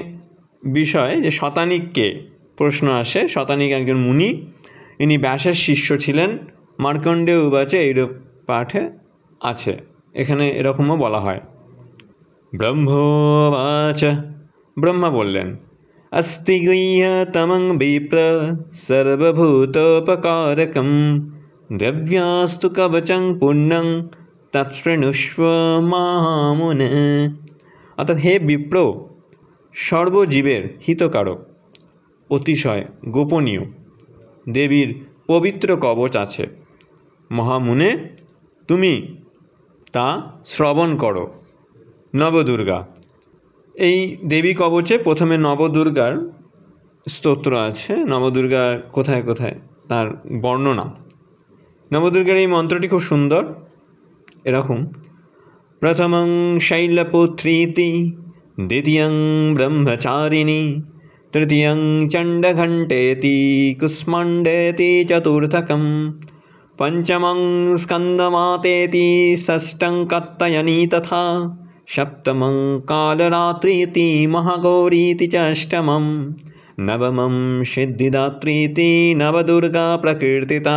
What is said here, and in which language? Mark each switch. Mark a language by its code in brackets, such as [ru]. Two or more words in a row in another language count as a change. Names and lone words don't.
[bn] এখানে বিষয় যে শতানিককে প্রশ্ন আসে। শতানিক একজন মুনি, ইনি ব্যাসের শিষ্য ছিলেন। মার্কণ্ডেয় উবাচে এইরূপ পাঠে আছে, এখানে এরকমও বলা হয়। ব্রহ্মোবাচ, ব্রহ্মা বললেন, [sa] अस्ति गुह्यतमं विप्र सर्वभूतोपकारकं दिव्यास्तु कवचं पुण्यं तत्शृणुष्व महामुने। [bn] অর্থাৎ হে বিপ্র, সর্বজীবের হিতকারক, অতিশয় গোপনীয় দেবীর পবিত্র কবচ আছে। মহামুনে, তুমি তা শ্রবণ করো। নবদুর্গা, এই দেবী কবচে প্রথমে নবদুর্গার স্তোত্র আছে। নবদুর্গার কোথায় কোথায় তার বর্ণনা। নবদুর্গার এই মন্ত্রটি খুব সুন্দর, এরকম: [sa] প্রথমং শৈলপুত্রীতি, দ্বিতীয়ং ব্রহ্মচারিণী, তৃতীয়ং চণ্ডঘণ্টেতি, কুষ্মাণ্ডেতি চতুর্থকম, পঞ্চমং স্কন্দমাতেতি, ষষ্ঠং কাত্যায়নী তথা, সপ্তমং কালরাত্রিতি, মহাগৌরীতি চ অষ্টমম, নবমং সিদ্ধিদাত্रीति নবদুর্গা প্রকীর্তিতা।